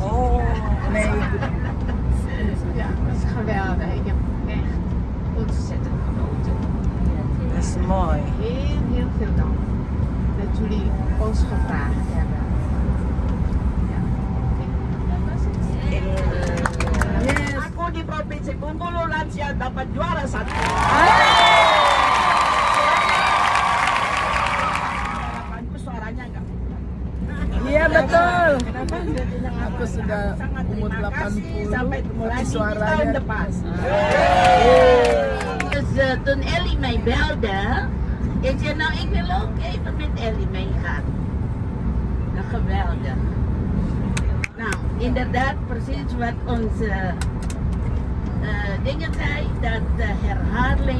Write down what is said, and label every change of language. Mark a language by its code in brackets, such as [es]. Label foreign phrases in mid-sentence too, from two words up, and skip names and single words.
[nl] Oh, nee. Ja, dat is geweldig. Ik heb echt ontzettend genoten. Dat is mooi. Heel veel dank dat jullie ons gevraagd hebben. Ja, dat was het. Yes. [id] Aku di Provinsi Bengkulu lansia dapat juara 1. Harapanku suaranya enggak. Iya betul. Kenapa? Aku sudah umur 80. Sampai ketemu lagi di suaranya tahun depan. [nl] Dus toen Ellie mij belde, ik zei nou ik wil ook even met Ellie meegaan. Nou, geweldig. Nou, inderdaad precies wat onze dingen zei, dat de herhaling